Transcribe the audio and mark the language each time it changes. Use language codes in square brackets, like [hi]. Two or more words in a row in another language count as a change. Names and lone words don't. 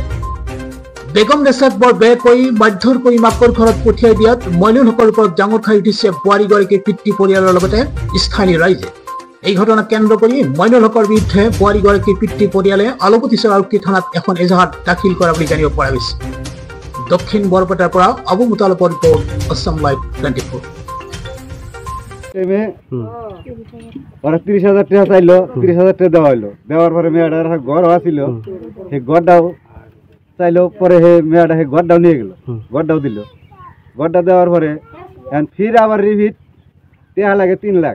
[as] বেগম নেছাক বৰ বেয়াকৈ মাৰধৰ কৰি মাকৰ ঘৰত পঠিয়াই দিয়াত মইনুল হকৰ ওপৰত ডাঙৰ খাই উঠিছে বোৱাৰীগৰাকীৰ পিতৃ পৰিয়ালৰ লগতে স্থানীয় ৰাইজে। এই ঘটনা কেন্দ্ৰ কৰি মইনুল হকৰ বিৰুদ্ধে বোৱাৰীগৰাকীৰ পিতৃ পৰিয়ালে আলপতিছৰ আৰক্ষী থানাত এখন এজাহাৰ দাখিল কৰা বুলি জানিব পৰা গৈছে। দক্ষিণ বৰপেটাৰ পৰা আবু মুতালকৰ ৰিপৰ্ট, [en] Assam Live [as] 24। [bn] 30,000 টাকা চাইলো, 30,000 টাকা দেওয়া হইলো। দেওয়ার পরে মেয়েটার ঘর আসছিল, সেই ঘরটাও চাইলো। পরে হে মেয়েটা সেই ঘরটাও নিয়ে গেল, ঘরটাও দিল। ঘরটা দেওয়ার পরে ফির আবার রিভিট টেহা লাগে 3 লাখ।